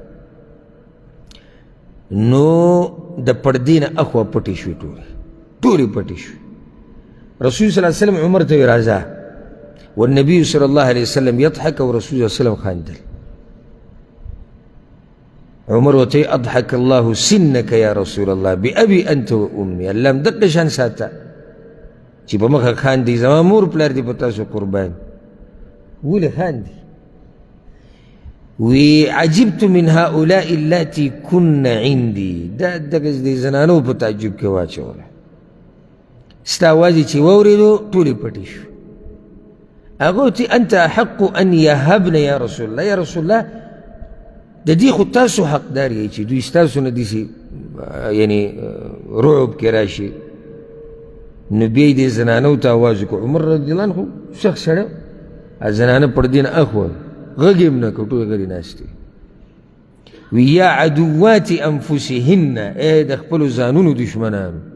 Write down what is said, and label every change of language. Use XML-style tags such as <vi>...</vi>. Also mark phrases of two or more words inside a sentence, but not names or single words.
<ps>نو د پردې نه اخوا پټې شوې ټولې پټې شوې رسول</ps> <ar>صلی الله علیه وسلم</ar> <ps>عمر ته وی راځه</ps> <ar>والنبي صلی الله علیه وسلم یضحک</ar> <ps>او رسول</ps> <ar>صلی الله علیه وسلم</ar> <ps>خاندل عمر ورته</ps> <ar>اضحك الله سنك يا رسول الله بأبي انت وامي</ar> <ps>الله م دقه شان ساته چې په مخه خاندي زما مور پلار دي په تاسو قربان ولې خاندي وی</ps> <ar>عجبت من هؤلاء اللاتي كن عندي</ar> <ps>دا دغه د زنانو په تعجب کې واچوله ستا اواز یې چې واورېدو ټولې پټې شو هغه ورته</ps> <ar>انت احق ان يهبن يا رسول الله</ar> <ps>یا رسول الله د دې خو تاسو حقدار یې چې دوی ستاسو نه داسې یعنې رعب کې راشي نو بیا یې دې زنانو ته اواز وکړو عمر</ps> <ar>رضی الله عنه</ar> <ps>خو سخت سړی زنانه پردې نه اخوا غږ یې هم نه کړ ټولې غلې ناستې وی</ps> <ar>یا عدوات انفسهن</ar> <ps>ای د خپلو ځانونو دشمنانو</ps>